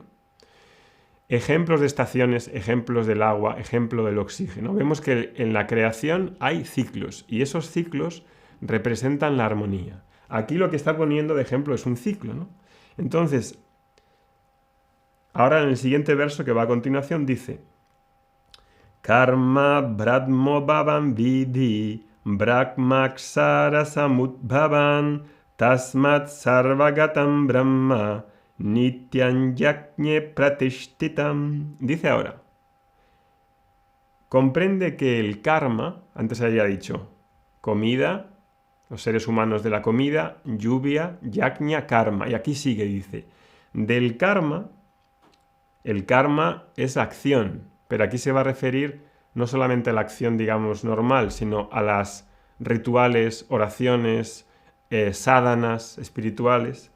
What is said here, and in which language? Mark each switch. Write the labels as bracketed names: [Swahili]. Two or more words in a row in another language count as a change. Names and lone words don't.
[Spanish] Ejemplos de estaciones, ejemplos del agua, ejemplo del oxígeno. Vemos que en la creación hay ciclos y esos ciclos representan la armonía. Aquí lo que está poniendo de ejemplo es un ciclo, ¿no? Entonces, ahora en el siguiente verso que va a continuación dice: [Sanskrit] कर्म ब्रह्मो भवं विद्धि ब्रह्माक्षर समुद्भवम् तस्मात् सर्वगतं ब्रह्म नित्यं यज्ञे प्रतिष्ठितम्. [Spanish] Dice ahora: comprende que el karma, antes había dicho comida, Los seres humanos de la comida, lluvia, yajna, karma. Y aquí sigue, dice, del karma, el karma es acción, pero aquí se va a referir no solamente a la acción, digamos, normal, sino a las rituales, oraciones, sadhanas espirituales.